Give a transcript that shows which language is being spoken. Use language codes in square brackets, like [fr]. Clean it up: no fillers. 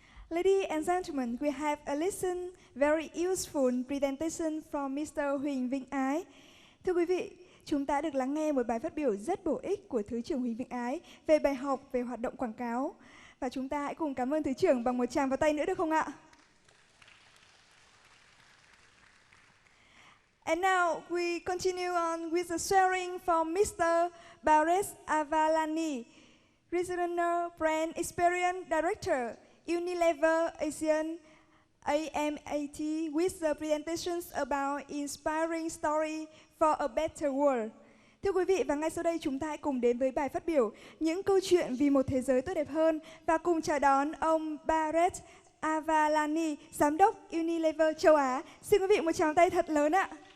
[en] Ladies and gentlemen, we have a listen very useful presentation from Mr. Huỳnh Vĩnh Ái. [vi] Thưa quý vị, chúng ta được lắng nghe một bài phát biểu rất bổ ích của Thứ trưởng Huỳnh Vĩnh Ái về bài học về hoạt động quảng cáo. Và chúng ta hãy cùng cảm ơn Thứ trưởng bằng một tràng vào tay nữa được không ạ? [en] And now we continue on with the sharing from Mr. Bares Avalani, Regional Brand Experience Director, Unilever Asian AMAT, with the presentations about inspiring story for a better world. [vi] Thưa quý vị, và ngay sau đây chúng ta hãy cùng đến với bài phát biểu những câu chuyện vì một thế giới tốt đẹp hơn và cùng chào đón ông Baret Avalani, Giám đốc Unilever châu Á. Xin quý vị một tràng tay thật lớn ạ.